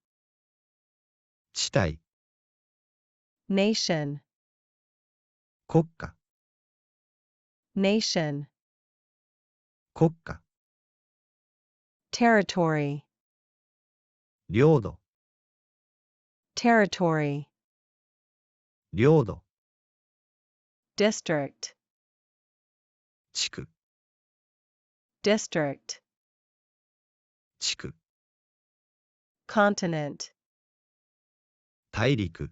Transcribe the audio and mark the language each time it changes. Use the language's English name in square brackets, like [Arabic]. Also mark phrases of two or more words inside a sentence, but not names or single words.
[Japanese] 地帯、 [English] Nation, [Japanese] 国家、 [English] Nation, [Japanese] 国家、 [English] Territory, [Japanese] 領土、 [English] Territory, [Japanese] 領土、 [English] District, [Japanese] 地区、 [English] District, [Japanese] 地区、 [English] Continent, [Japanese] 大陸、